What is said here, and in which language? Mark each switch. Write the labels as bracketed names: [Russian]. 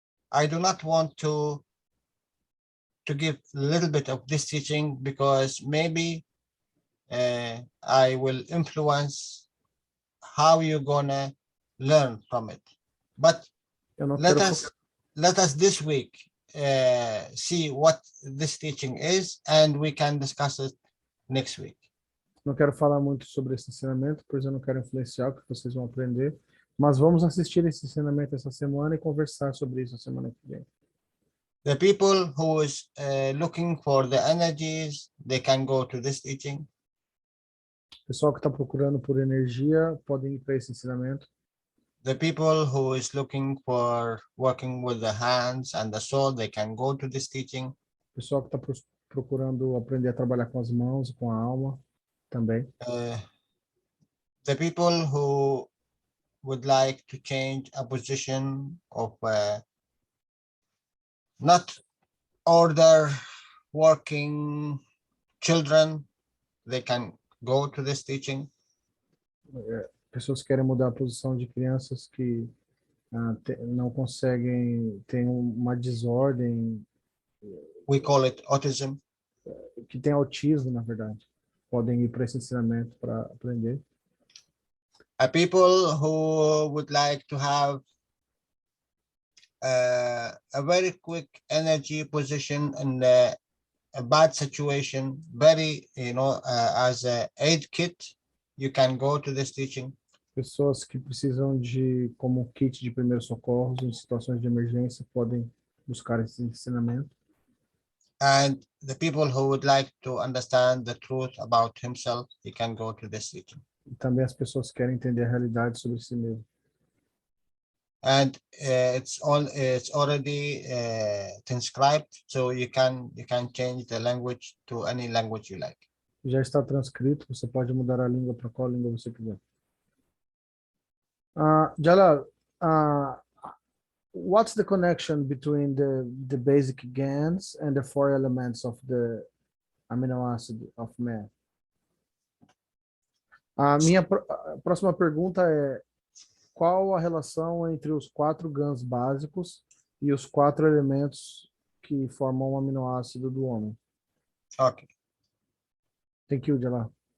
[English] I do not want to give a little bit of this teaching because maybe I will influence how you're gonna learn from it. But [Portuguese] Eu não [English] let [Portuguese] quero [English] us this week see what this teaching is, and we can discuss it next week. [Portuguese] Não quero falar muito sobre esse ensinamento, pois eu não quero influenciar o que vocês vão aprender. Mas vamos assistir esse ensinamento essa semana e conversar sobre isso a semana que vem. [English] The people who is looking for the energies, they can go to this teaching. [Portuguese] O pessoal que está procurando por energia podem ir para esse ensinamento. [English] The people who is looking for working with the hands and the soul, they can go to this teaching. [Portuguese] O pessoal que está procurando aprender a trabalhar com as mãos e com a alma também. [English] The people who would like to change a position of not order working children, they can go to this teaching. [Portuguese] Pessoas que querem mudar a posição de crianças que não conseguem, têm uma desordem. [English] We call it autism. [Portuguese] Que tem autismo, na verdade. Podem ir para esse ensinamento para aprender. [English] People who would like to have a very quick energy position in a bad situation, very, as a aid kit, you can go to this teaching. [Portuguese] Pessoas que precisam de, como kit de primeiros socorros em situações de emergência, podem buscar esse ensinamento. [English] And the people who would like to understand the truth about himself, he can go to this teaching. [Portuguese] E também as pessoas que querem entender a realidade sobre si mesmo. [English] And it's already transcribed, so you can change the language to any language you like. [Portuguese] Já está transcrito, você pode mudar a língua para qual língua você quiser. [English] Jalal, what's the connection between the basic GANs and the 4 elements of the amino acid of man? [Portuguese] A minha próxima pergunta é: qual a relação entre os 4 GANs básicos e os 4 elementos que formam o aminoácido do homem. [English] Okay. Thank you, Jalal.